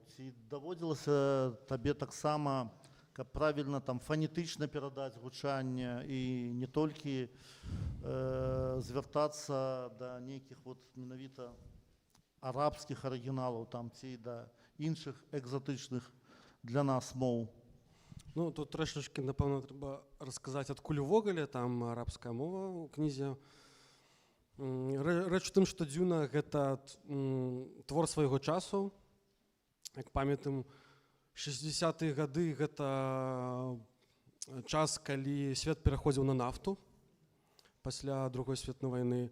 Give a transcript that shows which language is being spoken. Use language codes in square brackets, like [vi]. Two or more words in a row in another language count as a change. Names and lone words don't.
[be] Ці даводзілася табе таксама, каб правільна там фанетычна перадаць гучанне і не толькі звяртацца да нейкіх вот менавіта арабскіх арыгіналаў там ці да іншых экзатычных для нас моў? [uk] Ну, тут трошечки, напевно, треба розказати, [be] адкуль увогуле там арабская мова у кнізе. Рэч у тым, што дзюна гэта твор свайго часу. Як памятаем, 60-е гады гэта час, калі свет пераходзіў на нафту пасля Другой светнай вайны.